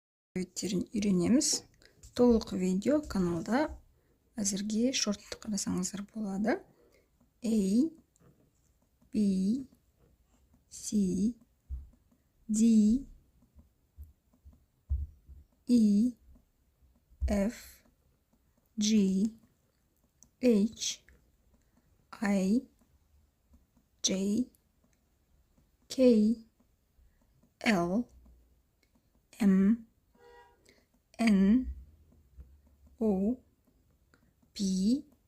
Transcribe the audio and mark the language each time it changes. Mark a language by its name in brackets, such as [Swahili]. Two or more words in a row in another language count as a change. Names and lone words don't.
[Kazakh] алфавиттерін үйренеміз. Толық видео каналда, әзірге шортты қарасаңыздар болады. [English] A, B, C, D, E, F, G, H, I, J, K, L, M, N, O, P,